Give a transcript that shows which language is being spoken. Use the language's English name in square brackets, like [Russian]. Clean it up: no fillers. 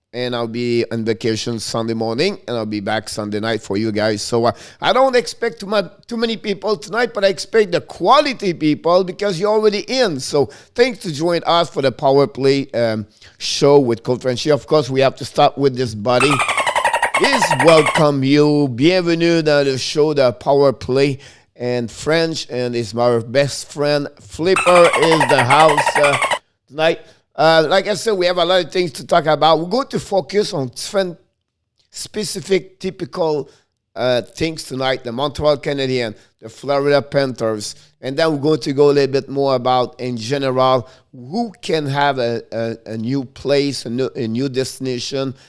[English] And I'll be on vacation Sunday morning, and I'll be back Sunday night for you guys. So I don't expect too many people tonight, but I expect the quality people, because you're already in. So thanks to join us for the Power Play show with Coach Frenchy. Of course, we have to start with this buddy. Please welcome you. [French] Bienvenue dans le show, the Power Play. [English] And French, and is my best friend. Flipper is the house tonight. Like I said, we have a lot of things to talk about. We're going to focus on different specific, typical things tonight. The Montreal Canadiens, the Florida Panthers. And then we're going to go a little bit more about, in general, who can have a new place, a new destination.